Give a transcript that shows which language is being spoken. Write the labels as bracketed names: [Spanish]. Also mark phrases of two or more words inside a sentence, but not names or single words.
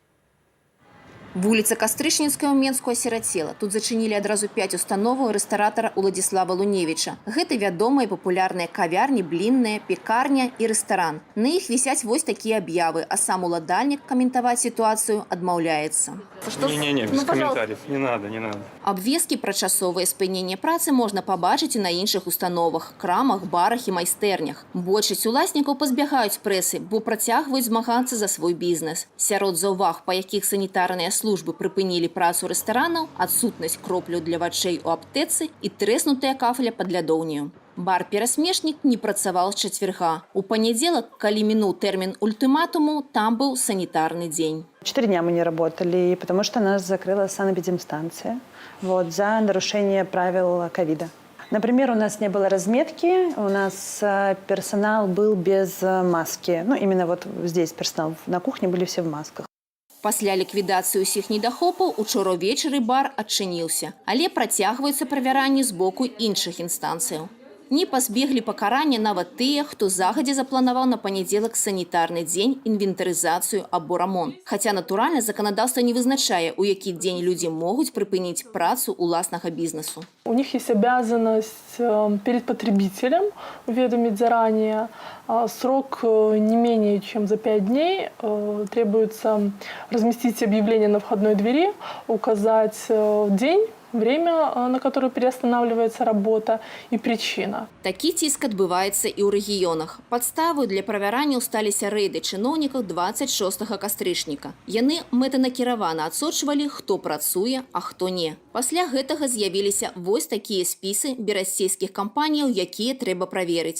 [Belarusian] Вуліца Кастрычніцкая ў Менску асірацела. Тут зачынілі адразу 5 установаў рэстаратара Уладзіслава Луневіча. Гэта вядомыя папулярныя кавярні, блінная, пекарня і рэстаран. На іх вісяць вось такія аб'явы, а сам уладальнік каментаваць сітуацыю адмаўляецца. [Russian] Не, без комментариев. Не надо. [Belarusian] Абвесткі пра часовае спыненне працы можна пабачыць і на іншых установах, крамах, барах і майстэрнях. Большасць уласнікаў пазбягаюць прэсы, бо працягваюць змагацца за свой бізнес. Сярод заўваг, па якіх санітарныя службы прыпынілі працу рэстаранаў, адсутнасць кропляў для вачэй у аптэцы і трэснутая кафля пад лядоўню. Бар «Перасмешнік» не працаваў з чацвярга. У панядзелак, калі мінуў тэрмін ультыматуму, там быў санітарны дзень. [Russian] 4 дня мы не работали, потому что нас закрыла санэпидемстанция за нарушение правил ковида. Например, у нас не было разметки, у нас персонал был без маски. Именно здесь персонал, на кухне были все в масках. Пасля ліквідацыі ўсіх недахопаў учора ўвечары бар адчыніўся, але працягваюцца правяранні з боку іншых інстанцыяў. Не пазбеглі пакарання нават тыя, хто загадзя запланаваў на панядзелак санітарны дзень, інвентарызацыю або рамонт. Хаця, натуральна, заканадаўства не вызначае, у які дзень людзі могуць прыпыніць працу уласнага бізнесу. У них есть обязанность перед потребителем уведомить заранее. Срок не менее чем за 5 дней. Требуется разместить объявление на входной двери, указать день, время, на которое переостанавливается работа, і причина. [Belarusian] Такі ціск адбываецца і ў рэгіёнах. Падставою для правярання сталіся рэйды чыноўнікаў 26 кастрычніка. Яны мэтанакіравана адсочвалі, хто працуе, а хто не. Пасля гэтага з'явіліся вось такія спісы берасцейскіх кампаніяў, якія трэба праверыць.